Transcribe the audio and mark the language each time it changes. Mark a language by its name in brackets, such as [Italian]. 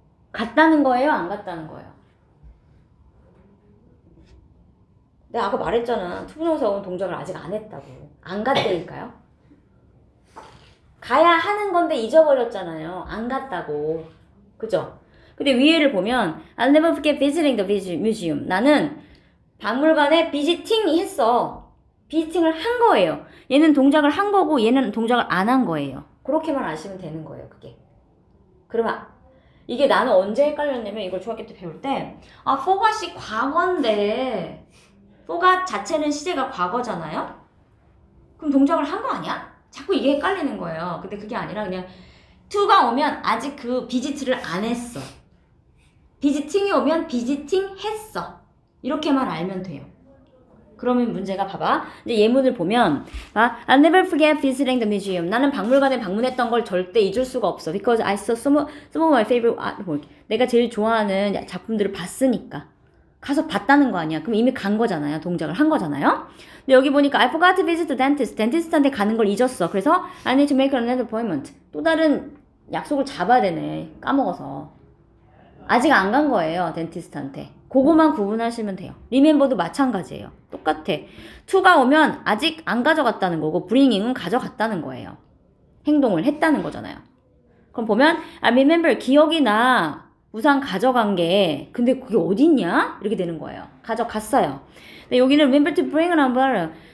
[Korean] 갔다는 거예요? 안 갔다는 거예요? 내가 아까 말했잖아. 투부정사 온 동작을 아직 안 했다고. 안 갔다니까요? 가야 하는 건데 잊어버렸잖아요. 안 갔다고. 그죠? 근데 위에를 보면 [English] I'll never forget visiting the museum. [Korean] 나는 박물관에 비지팅이 했어. 비지팅을 한 거예요. 얘는 동작을 한 거고 얘는 동작을 안 한 거예요. 그렇게만 아시면 되는 거예요. 그게. 그러면 이게 나는 언제 헷갈렸냐면 이걸 중학교 때 배울 때 forgot이 과거인데 forgot 자체는 시제가 과거잖아요? 그럼 동작을 한 거 아니야? 자꾸 이게 헷갈리는 거예요. 근데 그게 아니라 그냥 to가 오면 아직 그 비지트를 안 했어. 비지팅이 오면 비지팅 했어. 이렇게만 알면 돼요. 그러면 문제가 봐봐. 이제 예문을 보면 [English] I'll never forget visiting the museum. [Korean] 나는 박물관에 방문했던 걸 절대 잊을 수가 없어. [English] Because I saw some of my favorite artwork. [Korean] 내가 제일 좋아하는 작품들을 봤으니까. 가서 봤다는 거 아니야. 그럼 이미 간 거잖아요. 동작을 한 거잖아요. 근데 여기 보니까 [English] I forgot to visit the dentist. [Korean] 덴티스트한테 가는 걸 잊었어. 그래서 [English] I need to make another appointment. [Korean] 또 다른 약속을 잡아야 되네. 까먹어서. 아직 안 간 거예요. 덴티스트한테. 그거만 구분하시면 돼요. remember도 마찬가지예요. 똑같아. to가 오면 아직 안 가져갔다는 거고 bringing은 가져갔다는 거예요. 행동을 했다는 거잖아요. 그럼 보면 [English] I remember [Korean] 기억이 나. 우산 가져간 게 근데 그게 어딨냐? 이렇게 되는 거예요. 가져갔어요. 근데 여기는 [English] remember to bring an umbrella.